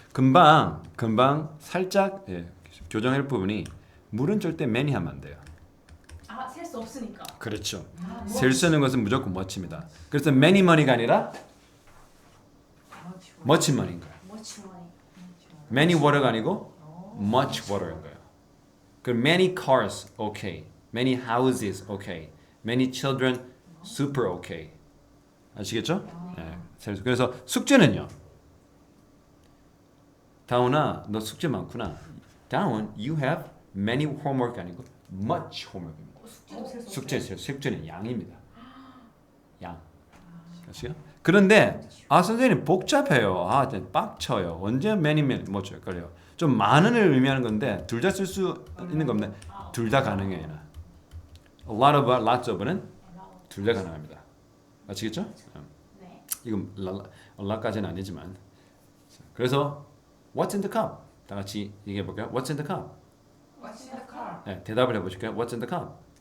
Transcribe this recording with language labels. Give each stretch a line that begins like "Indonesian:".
Korean: 금방 살짝 교정할 부분이 물은 절대 many 하면 안 돼요. 셀 수 없으니까. 그렇죠. 셀 수 있는 것은 무조건 much입니다. 그래서 many money가 아니라 much money인 거예요.
English: Much money.
Korean: many water가 아니고 much water인 거예요.
English: 그 many cars okay, many houses okay, many children super okay.
Korean: 아시겠죠? 네. 그래서 숙제는요. 다운아, 너 숙제 많구나.
English: 다운, you have many homework
Korean: 아니고
English: much homework입니다.
Korean: 숙제도 셀 수 없어요. 숙제는 양입니다. 양. 아시죠? 그런데 선생님 복잡해요. 빡쳐요. 언제 many 뭐죠? 헷갈려요. 좀 많은을 의미하는 건데 둘 다 쓸 수 있는 겁니다. 둘 다 가능해요.
English: A lot of, lots of는
Korean: 둘 다 가능합니다. 아시겠죠? 네.
English: 이건 a lot까지는
Korean: 아니지만 그래서
English: What's in the cup?
Korean: 다 같이 얘기해 볼까요?
English: What's in the cup? What's in the car?
Korean: 네, 대답을 해보실까요?
English: What's in the cup?